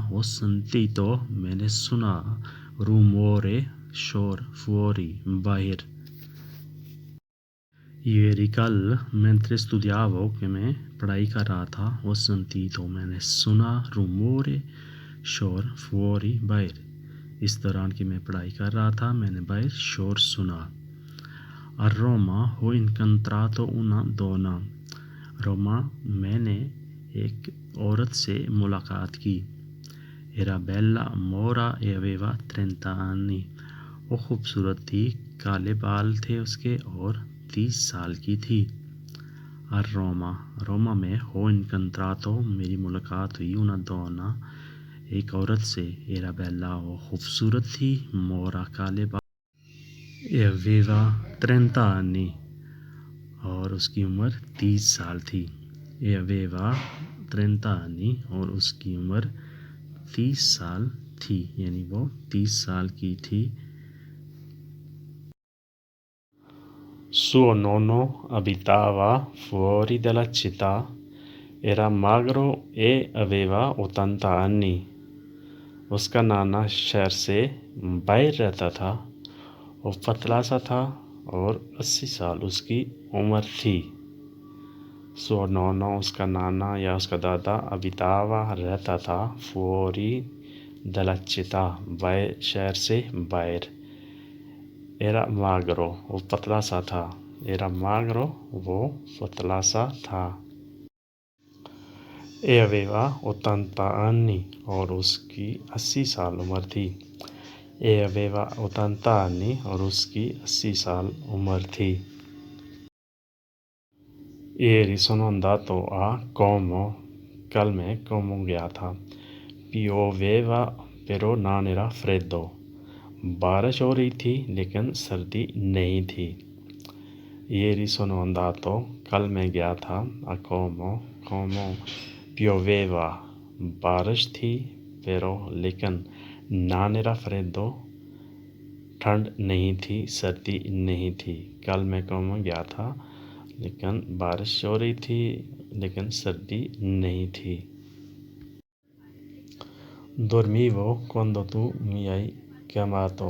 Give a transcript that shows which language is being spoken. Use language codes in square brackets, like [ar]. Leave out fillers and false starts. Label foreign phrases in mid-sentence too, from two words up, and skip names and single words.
[it] ho sentito, [ur] میں نے سنا. rumore, शोर। [it] fuori, बाहर। Ieri, कल। mentre studiavo, [ur] کہ میں پڑھائی کر رہا تھا. [it] ho sentito, [ur] میں نے سنا. [it] rumore, शोर। fuori, बाहर। [ur] اس دوران کہ میں پڑھائی کر رہا تھا میں نے باہر شور سنا. [it] A Roma ho incontrato una donna. [ur] روما، میں نے ایک عورت سے ملاقات کی. [it] Era bella, mora e aveva 30 anni. [ur] وہ خوبصورت تھی، کالے بال تھے اس کے اور 30 سال کی تھی. [it] A Roma, [ur] روما میں [it] ho incontrato, [ur] میری ملاقات ہوئی. [it] una donna, [ur] ایک عورت سے. [it] Era bella, [ur] وہ خوبصورت تھی. [it] mora, [ur] کالے بال. [it] E aveva 30 anni, [ur] اور اس کی عمر 30 سال تھی. [it] E aveva 30 anni, [ur] اور اس کی عمر 30 سال تھی، یعنی وہ 30 سال کی تھی. [it] Suo nonno abitava fuori dalla città, era magro e aveva 80 anni. [ur] اس کا نانا شہر سے باہر رہتا تھا، وہ پتلا سا تھا اور 80 سال اس کی عمر تھی. [it] Suo nonno, [ur] اس کا نانا یا اس کا دادا, abitava, رہتا تھا. [it] fuori dalla città, [ur] باہر، شہر سے باہر. [it] Era magro, [ur] وہ پتلا سا تھا. [it] Era magro, [ur] وہ پتلا سا تھا. [it] E aveva 80 anni, [ur] اور اس کی 80 سال عمر تھی. [it] E aveva 80 anni, [ur] اور اس کی 80 سال عمر تھی. [it] Ieri sono andato a Como. [ur] کل میں Como گیا تھا. [it] Pioveva però non era freddo. [ur] بارش ہو رہی تھی لیکن سردی نہیں تھی. [it] Ieri sono andato. [ur] کل میں گیا تھا a Como. [it] Como pioveva. [ur] بارش تھی [it] pero लेकिन non era freddo. [ur] ٹھنڈ نہیں تھی، سردی نہیں تھی. کل میں Como گیا تھا لیکن بارش ہو رہی تھی لیکن سردی نہیں تھی. [it] Dormivo quando tu mi hai chiamato.